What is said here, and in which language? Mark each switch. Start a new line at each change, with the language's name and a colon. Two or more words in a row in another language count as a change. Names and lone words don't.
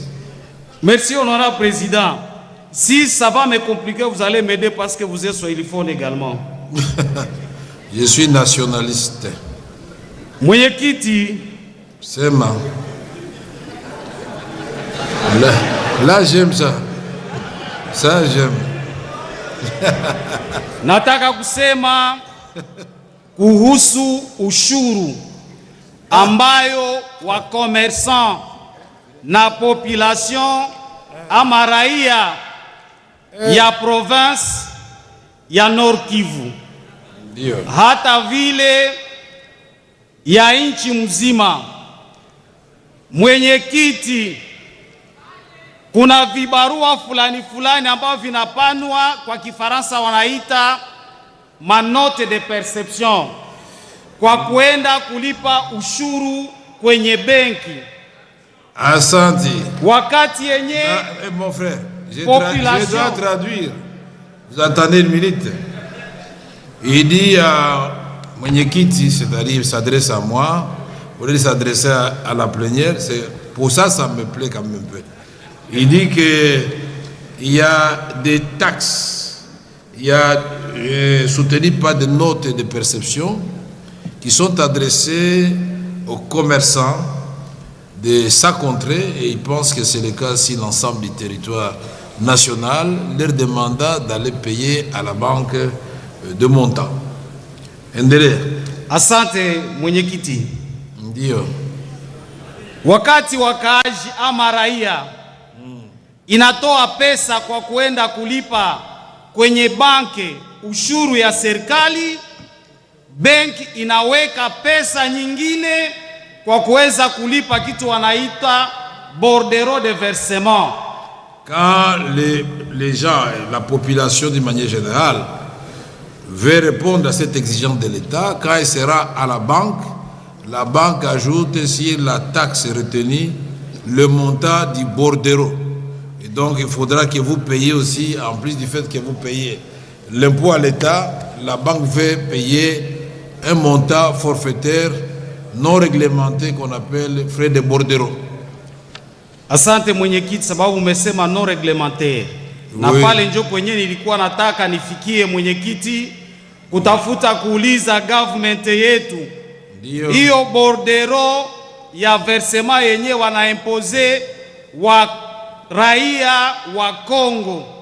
French: Merci, honorable président. Si ça va me compliquer, vous allez m'aider parce que vous êtes swahiliphone également. Je suis nationaliste.
Swahili: Mwenyekiti.
French: C'est ma. Là j'aime ça. Ça j'aime.
Swahili: Nataka kusema kuhusu ushuru ambayo wa commerçant na population ama raia ya province ya Nord Kivu hata vile ya nchi mzima. Mwenyekiti, kuna vibarua fulani fulani ambavyo vinapanwa kwa Kifaransa wanaita
French: manote de perception
Swahili: kwa kuenda kulipa ushuru kwenye benki. Asante. Wakati yenye
French: mon frère, je dois traduire. Vous attendez une minute. Il dit à Mwenyekiti, c'est-à-dire s'adresse à moi, au lieu de s'adresser à la plénière, c'est pour ça ça me plaît quand même un peu. Il dit qu'il y a des taxes, il y a soutenu par des notes de perception qui sont adressées aux commerçants de sa contrée, et il pense que c'est le cas si l'ensemble du territoire national leur demanda d'aller payer à la banque de montant.
Swahili: Endelea. Asante mwenyekiti. Ndio. Wakati wakaaji ama raia inatoa pesa kwa kuenda kulipa kwenye banki ushuru ya serikali, benki inaweka pesa nyingine kwa kuweza kulipa kitu wanaita
French: bordereau de versement. Quand les gens, la population d'une manière générale, veut répondre à cette exigence de l'État, quand il sera à la banque ajoute sur la taxe retenue le montant du bordereau. Et donc il faudra que vous payiez aussi, en plus du fait que vous payez l'impôt à l'État, la banque veut payer un montant forfaitaire non réglementé qu'on appelle frais de bordereau.
Swahili: Asante mwenyekiti, sababu umesema
French: non réglementaire.
Swahili: Na pale njo kwenye nilikuwa nataka nifikie mwenyekiti, kutafuta kuuliza government yetu hiyo bordereau ya versement yenye wanaimpose wa raia wa Kongo